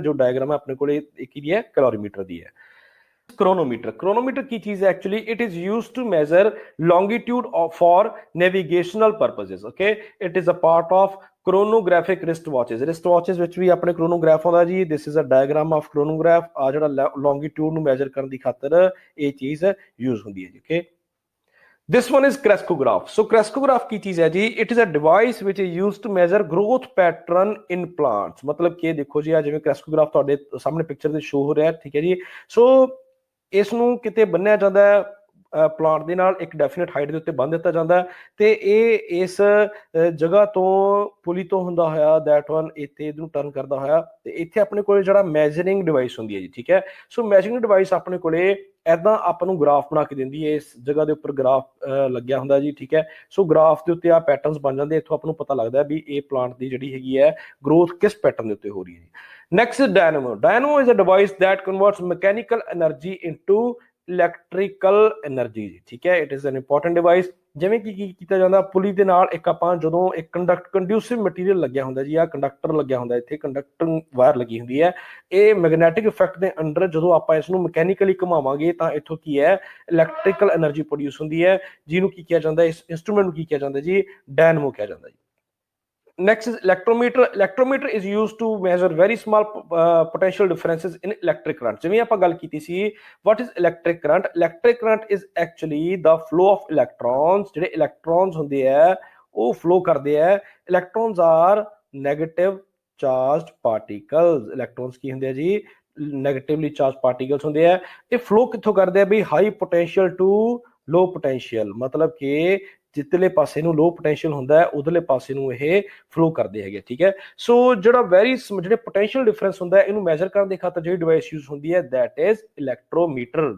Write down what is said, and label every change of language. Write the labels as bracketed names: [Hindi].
[Punjabi] ਜੋ ਡਾਇਗਰਾਮ ਹੈ ਆਪਣੇ ਕੋਲੇ ਇੱਕ ਹੀ ਹੈ calorimeter ਦੀ ਹੈ. Chronometer ਕੀ ਚੀਜ਼ ਹੈ? [English] Actually it is used to measure longitude for navigational purposes. Okay, it is a part of chronographic wristwatches [Punjabi] ਵਿੱਚ ਵੀ ਆਪਣੇ [English] chronograph ਆਉਂਦਾ ਜੀ. This is a diagram of chronograph. [Punjabi] ਆ ਜਿਹੜਾ longitude ਨੂੰ measure ਕਰਨ ਦੀ ਖਾਤਰ ਇਹ ਚੀਜ਼ ਯੂਜ਼ ਹੁੰਦੀ ਹੈ ਜੀ. Okay, [English] This one is crescograph. So crescograph [Punjabi] की चीज है जी, [English] it is a device which is used to measure growth pattern in plants. [Hindi] मतलब कि देखो जी, आ [Punjabi] जिਵੇਂ crescograph ਤੁਹਾਡੇ ਸਾਹਮਣੇ ਪਿਕਚਰ ਦੇ ਸ਼ੋ ਹੋ ਰਿਹਾ, ਠੀਕ ਹੈ ਜੀ। ਸੋ ਇਸ ਨੂੰ ਕਿਤੇ ਬੰਨਿਆ ਜਾਂਦਾ ਹੈ ਪਲਾਂਟ ਦੇ ਨਾਲ, ਇੱਕ ਡੈਫੀਨਿਟ ਹਾਈਟ ਦੇ ਉੱਤੇ ਬੰਨ ਦਿੱਤਾ ਜਾਂਦਾ ਹੈ, ਤੇ ਇਹ ਇਸ ਜਗ੍ਹਾ ਤੋਂ ਪੁਲੀ ਤੋਂ ਹੁੰਦਾ ਹੋਇਆ [English] that one [Punjabi] ਇੱਥੇ ਇਹਨੂੰ ਟਰਨ ਕਰਦਾ ਹੋਇਆ, ਤੇ ਇੱਥੇ ਆਪਣੇ ਕੋਲੇ ਜਿਹੜਾ ਮੈਜਰਿੰਗ ਡਿਵਾਈਸ ਹੁੰਦੀ ਹੈ ਜੀ, ਠੀਕ ਹੈ। ਸੋ ਮੈਜਰਿੰਗ ਡਿਵਾਈਸ ਆਪਣੇ ਕੋਲੇ ਐਦਾਂ ਆਪਾਂ ਨੂੰ ਗ੍ਰਾਫ ਬਣਾ ਕੇ ਦਿੰਦੀ ਹੈ, ਇਸ ਜਗ੍ਹਾ ਦੇ ਉੱਪਰ ਗ੍ਰਾਫ ਲੱਗਿਆ ਹੁੰਦਾ ਜੀ, ਠੀਕ ਹੈ। ਸੋ ਗ੍ਰਾਫ ਦੇ ਉੱਤੇ ਆ ਪੈਟਰਨਸ ਬਣ ਜਾਂਦੇ, ਇੱਥੋਂ ਆਪਾਂ ਨੂੰ ਪਤਾ ਲੱਗਦਾ ਵੀ ਇਹ ਪਲਾਂਟ ਦੀ ਜਿਹੜੀ ਹੈਗੀ ਹੈ ਗਰੋਥ ਕਿਸ ਪੈਟਰਨ ਦੇ ਉੱਤੇ ਹੋ ਰਹੀ ਹੈ ਜੀ। Next ਡਾਇਨਾਮੋ। [English] dynamo is a device that converts mechanical energy into electrical energy, [Punjabi] ਠੀਕ ਹੈ। [English] It is an important device. [Punjabi] ਜਿਵੇਂ ਕਿ ਕੀ ਕੀਤਾ ਜਾਂਦਾ, ਪੁਲੀ ਦੇ ਨਾਲ ਇੱਕ ਆਪਾਂ ਜਦੋਂ ਇੱਕ ਕੰਡਿਊਸਿਵ ਮਟੀਰੀਅਲ ਲੱਗਿਆ ਹੁੰਦਾ ਜੀ, ਆ ਕੰਡਕਟਰ ਲੱਗਿਆ ਹੁੰਦਾ, ਇੱਥੇ ਕੰਡਕਟਿੰਗ ਵਾਇਰ ਲੱਗੀ ਹੁੰਦੀ ਹੈ, ਇਹ ਮੈਗਨੈਟਿਕ ਇਫੈਕਟ ਦੇ ਅੰਡਰ ਜਦੋਂ ਆਪਾਂ ਇਸ ਨੂੰ ਮਕੈਨੀਕਲੀ ਘੁਮਾਵਾਂਗੇ ਤਾਂ ਇੱਥੋਂ ਕੀ ਹੈ ਇਲੈਕਟ੍ਰੀਕਲ એનર્ਜੀ ਪ੍ਰੋਡਿਊਸ ਹੁੰਦੀ ਹੈ, ਜਿਹਨੂੰ ਕੀ ਕਿਹਾ ਜਾਂਦਾ, ਇਸ ਇੰਸਟਰੂਮੈਂਟ ਨੂੰ ਕੀ ਕਿਹਾ ਜਾਂਦਾ ਜੀ, ਡਾਇਨਾਮੋ ਕਿਹਾ ਜਾਂਦਾ ਜੀ। [English] Next is electrometer. Electrometer is used to measure very small potential differences in electric current. [Punjabi] ਜਿਵੇਂ ਆਪਾਂ ਗੱਲ ਕੀਤੀ ਸੀ, [English] what is electric current? Electric current is actually the flow of electrons. [Punjabi] ਜਿਹੜੇ electrons ਹੁੰਦੇ ਆ ਉਹ flow ਕਰਦੇ ਆ। [English] Electrons are negative charged particles. [Punjabi] Electrons ਕੀ ਹੁੰਦੇ ਆ ਜੀ, ਨੈਗੇਟਿਵਲੀ ਚਾਰਜ ਪਾਰਟੀਕਲਸ ਹੁੰਦੇ ਆ। ਇਹ ਫਲੋ ਕਿੱਥੋਂ ਕਰਦੇ ਆ ਵੀ, [English] high potential to low potential, [Punjabi] ਮਤਲਬ ਕਿ ਜਿੱਤਲੇ ਪਾਸੇ ਨੂੰ ਲੋ ਪੋਟੈਂਸ਼ੀਅਲ ਹੁੰਦਾ ਹੈ ਉਧਰਲੇ ਪਾਸੇ ਨੂੰ ਇਹ ਫਲੋ ਕਰਦੇ ਹੈਗੇ, ਠੀਕ ਹੈ। ਸੋ ਜਿਹੜਾ ਜਿਹੜੇ ਪੋਟੈਂਸ਼ੀਅਲ ਡਿਫਰੈਂਸ ਹੁੰਦਾ ਹੈ ਇਹਨੂੰ ਮੈਜ਼ਰ ਕਰਨ ਦੇ ਖਾਤਰ ਜਿਹੜੀ ਡਿਵਾਈਸ ਯੂਜ਼ ਹੁੰਦੀ ਹੈ [English] That is electrometer.